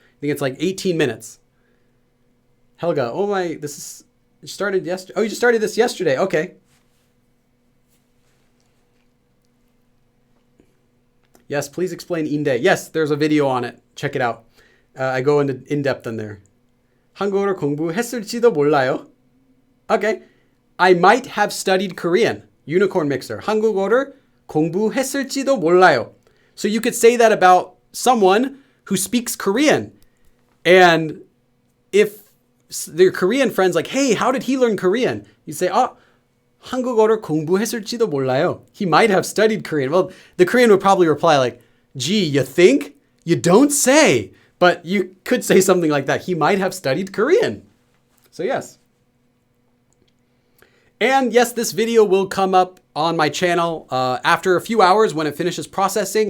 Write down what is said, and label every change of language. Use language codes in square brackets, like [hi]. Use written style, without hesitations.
[en] I think it's like 18 minutes. Helga, oh my, this is... You started yesterday. Oh, you just started this yesterday. Okay. Yes, please explain inde. Yes, there's a video on it. Check it out. I go into in-depth on there. [ko] 한국어를 공부했을지도 몰라요. [en] Okay. I might have studied Korean. Unicorn mixer. [ko] 한국어를 공부했을지도 몰라요. [en] So you could say that about someone who speaks Korean. And if their Korean friends like, hey, how did he learn Korean? [ko] You say, 한국어를 공부했을지도 몰라요. [en] He might have studied Korean. Well, the Korean would probably reply like, gee, you think? You don't say. But you could say something like that. He might have studied Korean. So yes. And yes, this video will come up on my channel after a few hours when it finishes processing.